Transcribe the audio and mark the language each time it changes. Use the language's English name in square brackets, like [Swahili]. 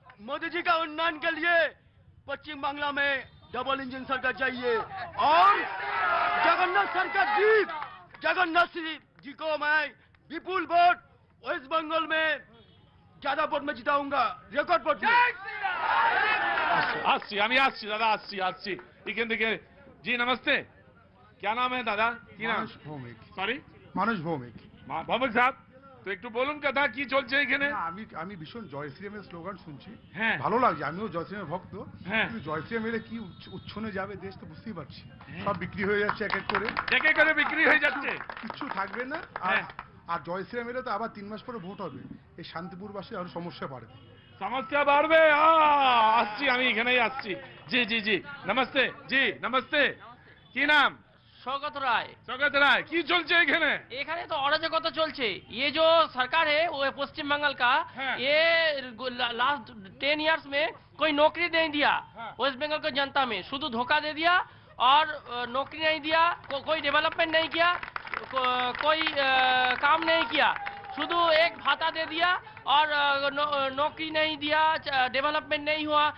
[Hindi] मोदी जी का उन्नयन के लिए पश्चिम बांग्ला में डबल इंजन सरकार चाहिए। और जगन्नाथ जी को मैं विपुल वोट वेस्ट बंगाल में ज्यादा वोट में जिताऊंगा, रेकॉर्ड वोट में। [Bangla] अस्सी আমি আসছি দাদা, আসছি এখান থেকে। [Hindi] জি নমস্তে, क्या नाम है दादा? [Bangla] কি নাম? ভৌমিক। সরি মানুষ ভৌমিক। ভৌমিক সাহেব, তো একটু বলুন কথা কি চলছে এখানে? না, আমি ভীষণ জয় শ্রীরামের স্লোগান শুনছি, হ্যাঁ ভালো লাগছে, আমিও জয় শ্রীরামের ভক্ত। হ্যাঁ। কিন্তু জয় শ্রীরাম এলে কি উচ্ছনে যাবে দেশ তো বুঝতেই পারছি। সব বিক্রি হয়ে যাচ্ছে এক এক করে, এক এক করে বিক্রি হয়ে যাচ্ছে। কিচ্ছু থাকবে না। হ্যাঁ। আর জয় শ্রীরাম এলে তো আবার 3 মাস পরে ভোট হবে, এই শান্তিপুরবাসী আরো সমস্যা বাড়বে। সমস্যা বাড়বে। আসছি আমি এখানেই আসছি। জি জি জি নমস্তে। জি নমস্তে, কি নাম? সৌগত রায়। স্বাগত রায়, কি চলছে এখানে? এখানে তো [Hindi] अराजकता चलছে। ये जो सरकार है वो पश्चिम बंगाल का, हाँ। ये लास्ट 10 इयर्स में कोई नौकरी नहीं दिया हाँ। वेस्ट बंगाल को जनता में, शुद्ध धोखा दे दिया और नौकरी नहीं दिया, कोई डेवलपमेंट नहीं किया, कोई काम नहीं किया, शुद्ध एक भाता दे दिया और नौकरी नहीं दिया, डेवलपमेंट नहीं हुआ।